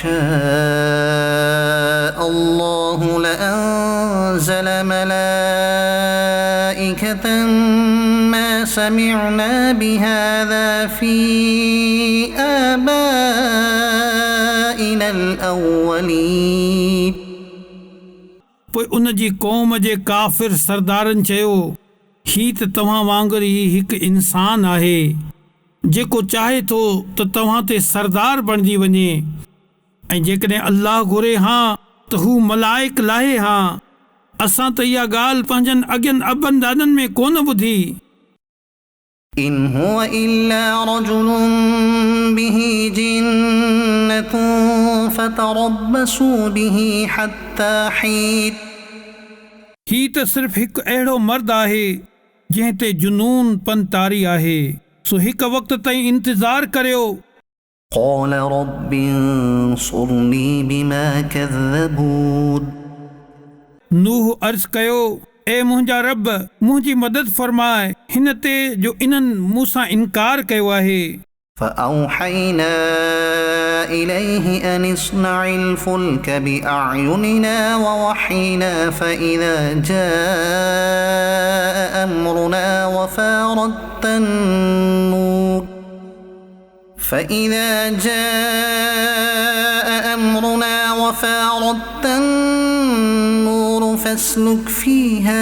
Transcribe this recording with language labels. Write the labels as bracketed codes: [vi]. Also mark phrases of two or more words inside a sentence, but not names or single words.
[ar] شاء الله لأنزل ملائكة ما سمعنا بهذا في آبائنا الأولين। [sd] पोइ उन जी क़ौम जे काफ़िर सरदारनि चयो, ही त तव्हां वांगुरु ई हिकु इंसान आहे जेको चाहे थो त तव्हां ते सरदार बणिजी वञे, ऐं जेकॾहिं अल्लाह घुरे हा त हू मलाइक लाहे हा। असां त इहा ॻाल्हि पंहिंजनि अॻियनि अबनि ॾाॾनि में कोन ॿुधी। [ar] إن هو إلا رجل به جنة فتربصوا به حتى حين। [sd] ही त सिर्फ़ु हिकु अहिड़ो मर्द आहे जंहिं ते जुनून पंतारी आहे, सो हिकु वक़्त ताईं इंतज़ार करियो। [ar] قال رب انصرني بما كذبون। [sd] नूह अर्ज़ कयो, ए मुंहिंजा रब, मुंहिंजी मदद फरमाए हिन ते जो इन्हनि मूंसां इनकार कयो आहे। [ar] فأوحينا إليه أن اصنع الفلك بأعيننا ووحينا فإذا جاء أمرنا وفارت النور فاسلك فيها